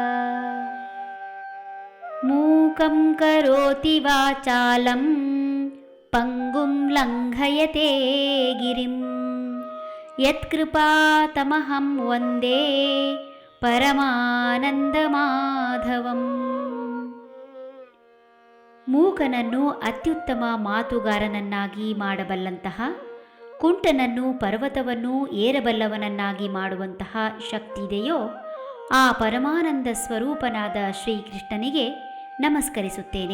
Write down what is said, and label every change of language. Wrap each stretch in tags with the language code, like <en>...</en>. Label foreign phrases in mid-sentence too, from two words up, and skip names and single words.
<sa>ಮೂಕಂ ಕರೋತಿ ವಾಚಾಲಂ ಪಂಗುಂ ಲಂಘಯತೆ ಗಿರಿಂ ಯತ್ಕೃಪಾತಮಹಂ ವಂದೇ ಪರಮಾನಂದಮಾಧವಂ.</sa> <kn>ಮೂಕನನ್ನು ಅತ್ಯುತ್ತಮ ಮಾತುಗಾರನನ್ನಾಗಿ ಮಾಡಬಲ್ಲಂತಹ, ಕುಂಟನನ್ನು ಪರ್ವತವನ್ನು ಏರಬಲ್ಲವನನ್ನಾಗಿ ಮಾಡುವಂತಹ ಶಕ್ತಿದೆಯೋ ಆ ಪರಮಾನಂದ ಸ್ವರೂಪನಾದ ಶ್ರೀಕೃಷ್ಣನಿಗೆ ನಮಸ್ಕರಿಸುತ್ತೇನೆ.</kn>